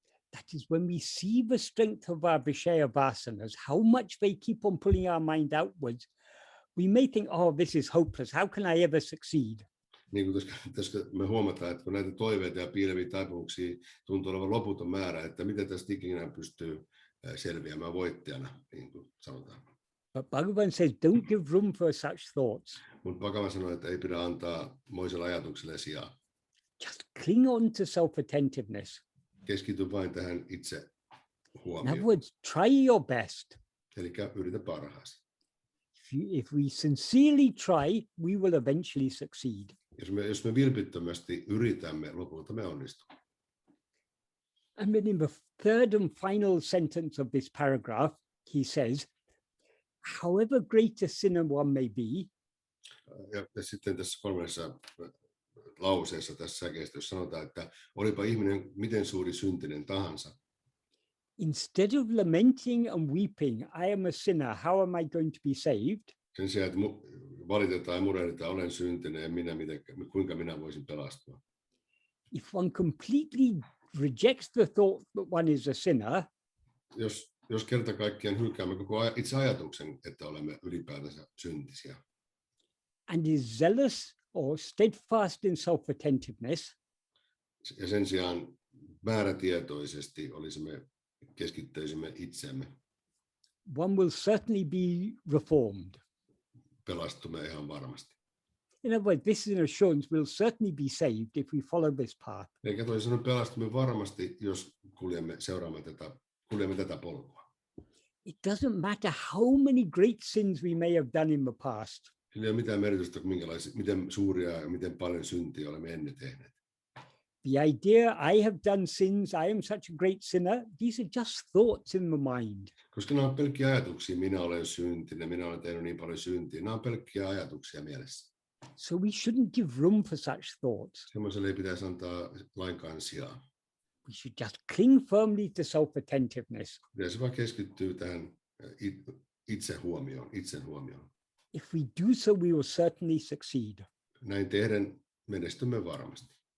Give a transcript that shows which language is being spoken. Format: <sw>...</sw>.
<en>That is when we see the strength of our vishaya vasanas, how much they keep on pulling our mind outwards, we may think, oh, this is hopeless. How can I ever succeed?</en> <fi>Niin kuin tässä me huomataan, että kun näitä toiveita ja piileviä taipumuksia tuntuu olevan loputon määrä, että miten tästä ikinä pystyy selviämään voittajana, niin kuin sanotaan.</fi> <en>But Bhagavan says, don't give room for such thoughts.</en> <fi>Mutta Bhagavan sanoi, että ei pidä antaa moiselle ajatukselle sijaa.</fi> <en>Just cling on to self-attentiveness.</en> <fi>Keskity vain tähän itse</fi> <en>In other</en> <fi>huomioon.</fi> <en>words, try your best.</en> <fi>Eli yritä parhaasi.</fi> <en>If we sincerely try, we will eventually succeed.</en> <fi>Jos me vilpittömästi yritämme, lopulta me onnistumme.</fi> <en>And then in the third and final sentence of this paragraph, he says, however great a sinner one may be,</en> <fi>Ja sitten tässä kolmannessa lauseessa tässä säkeistössä sanotaan, että olipa ihminen miten suuri syntinen tahansa,</fi> <en>instead of lamenting and weeping, I am a sinner, how am I going to be saved?</en> <fi>sen sijaan, että valitetaan ja murehditaan, olen syntinen ja kuinka minä voisin pelastua.</fi> <en>If one completely rejects the thought that one is a sinner,</en> <fi>Jos kerta kaikkiaan hylkäämme koko itse ajatuksen, että olemme ylipäätänsä syntisiä,</fi> <en>and is zealous or steadfast in self-attentiveness,</en> <fi>ja sen sijaan määrätietoisesti keskittyisimme itseemme,</fi> <en>one will certainly be reformed.</en> <fi>pelastumme ihan varmasti.</fi> <en>In other words, this is an assurance we'll certainly be saved if we follow this path.</en> <fi>Eikä toisin sanoen pelastumme varmasti, jos kuljemme tätä polkua.</fi> <en>It doesn't matter how many great sins we may have done in the past.</en> <fi>Sillä ei ole mitään merkitystä, miten suuria ja miten paljon syntiä olemme ennen tehneet.</fi> <en>The idea, I have done sins, I am such a great sinner, these are just thoughts in the mind.</en> <fi>Koska nämä on pelkkiä ajatuksia, minä olen syntinen, minä olen tehnyt niin paljon syntiä, nämä on pelkkiä ajatuksia mielessä.</fi> <en>So we shouldn't give room for such thoughts.</en> <fi>Semmoiselle ei pitäisi antaa lainkaan sijaa.</fi> <en>We should just cling firmly to self-attentiveness.</en> <fi>Pitäisi vaan keskittyä tähän itsen huomioon.</fi> <en>If we do so, we will certainly succeed.</en> <fi>Näin tehden menestymme varmasti.</fi>